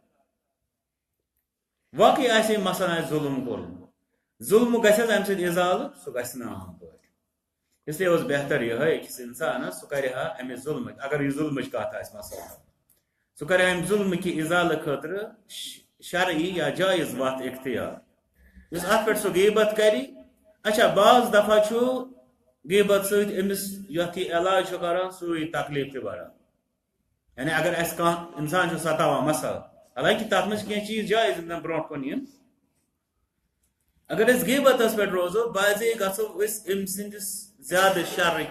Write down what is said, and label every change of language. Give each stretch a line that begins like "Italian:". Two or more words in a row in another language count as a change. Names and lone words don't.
Kashmiri: واقعی آسہِ أمۍ مثلاً آسہِ ظُلم کوٚرمُت ظُلمہٕ گژھِ حظ امہِ سۭتۍ اِزالہٕ سُہ گژھِ نہٕ عام پٲٹھۍ اسلیے اوس بہتر یِہوٚے أکِس انسانس سُہ کرِ ہا امہِ ظُلمٕچ اگر یہِ ظُلمٕچ کتھ آسہِ مثلاً سُہ کرِ امہِ ظُلمہٕ کہِ اِزالہٕ خٲطرٕ شرعی یا جٲیز وتھ اختیار یُس اتھ پٮ۪ٹھ سُہ غیبت کرِ اچھا بعض دفعہ چھُ غیبت سۭتۍ أمِس یتھ یہِ علاج چھُ کران سُے تکلیف تہِ بڑان یعنی اگر اسہِ کانٛہہ انسان چھُ ستاوان مثال حالانکہ تتھ منٛز چھِ کینٛہہ چیٖز جٲیز یِم زن برونٛٹھ کُن یِن اگر أسۍ غیبتس پٮ۪ٹھ روزو بعضے گژھو أسۍ أمۍ سٕنٛدِس زیادٕ شرٕکۍ